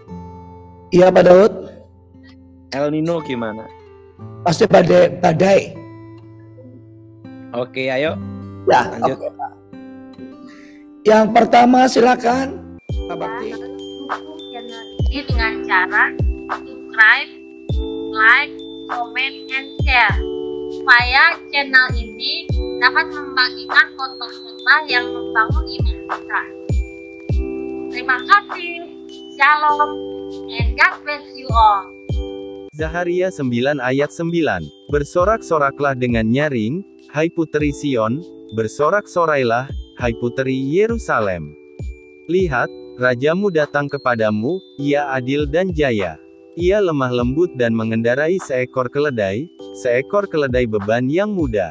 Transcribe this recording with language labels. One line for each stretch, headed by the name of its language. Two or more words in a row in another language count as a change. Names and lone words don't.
Indonesian: Iya, Pak Daud. El Nino gimana? Pasti badai. Oke, ayo. Ya, Lanjut. oke, Pak. Yang pertama silakan, Pak Bakti. Dukung channel ini dengan cara
English: subscribe, like, comment, and share
Indonesian: supaya channel ini dapat membagikan khotbah yang membangun iman kita. Terima kasih.
English: Shalom and God bless you all.
Indonesian: Zaharia 9 ayat 9. Bersorak-soraklah dengan nyaring, hai puteri Sion, bersorak-sorailah, hai puteri Yerusalem. Lihat, rajamu datang kepadamu, ia adil dan jaya. Ia lemah lembut dan mengendarai seekor keledai beban yang mudah.